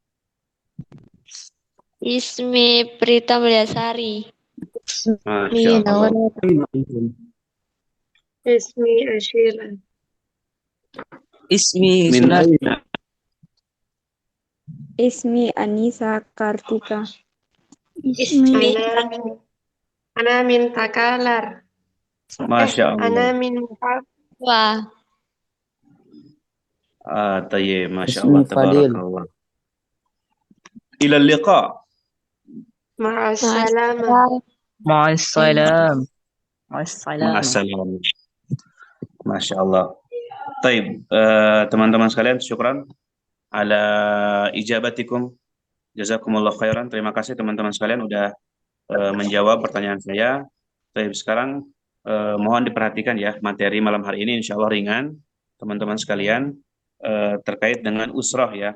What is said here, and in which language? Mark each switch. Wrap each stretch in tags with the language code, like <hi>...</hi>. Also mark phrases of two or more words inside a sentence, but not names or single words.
<ar>Ismi Prita Mulyasari. ما شاء الله. Ismi Ashila. Ismi Min Sunar. aina? Ismi Anisa Kartika. Ismi Ana min Takalar. Masya Ana Allah. min Wah. طيب، ما شاء Ismi Allah, Fadil. تبارك الله. إلى اللقاء. Ma'assalamah. مع السلام. مع السلام. Ma'assalam. ما شاء الله. طيب,</ar> <id>teman-teman sekalian,</id> <ar>شكرا على إجابتكم. جزاكم الله خيرا.</ar> <id>Terima kasih teman-teman sekalian udah menjawab pertanyaan saya. Taib, sekarang mohon diperhatikan ya, materi malam hari ini</id> <ar>إن شاء الله</ar> <id>ringan, teman-teman sekalian, terkait dengan usroh ya.</id>